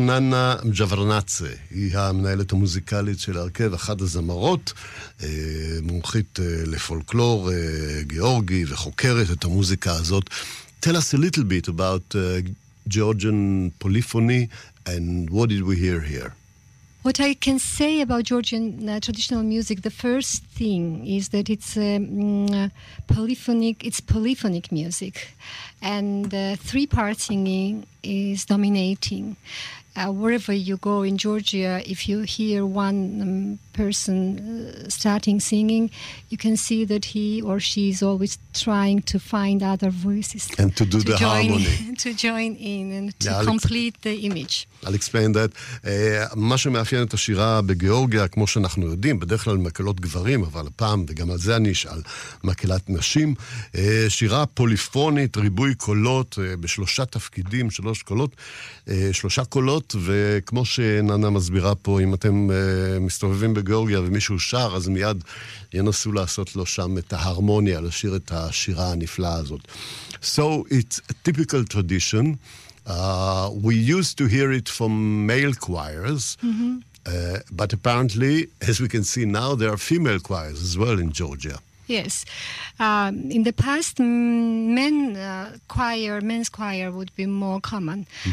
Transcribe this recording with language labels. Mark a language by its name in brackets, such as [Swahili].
[Hebrew] Nana Mjavarnatze, היא המנהלת המוזיקלית של הרכב, אחת הזמרות, מומחית לפולקלור גיאורגי וחוקרת את המוזיקה הזאת. [English] Tell us a little bit about Georgian polyphony and what did we hear here? What I can say about Georgian traditional music, the first thing is that it's polyphonic music, and three part singing is dominating. Wherever you go in Georgia, if you hear one person starting singing, you can see that he or she is always trying to find other voices and to do the harmony to join in and to complete the image. I'll explain that. [Hebrew] מה שמאפיין את השירה בגיאורגיה, כמו שאנחנו יודעים, בדרך כלל מקלות גברים, אבל הפעם, וגם על זה אני אשאל, מקלת נשים, שירה פוליפונית, ריבוי קולות, בשלושה תפקידים, שלוש קולות, שלושה קולות, וכמו שננה מסבירה פה, אם אתם מסתובבים בגיאורגיה ומישהו שר, אז מיד ינסו לעשות לו שם את ההרמוניה, לשיר את השירה הנפלאה הזאת. [English] So it's a typical tradition. We used to hear it from male choirs, but apparently, as we can see now, there are female choirs as well in Georgia. Yes. In the past, men's choir would be more common.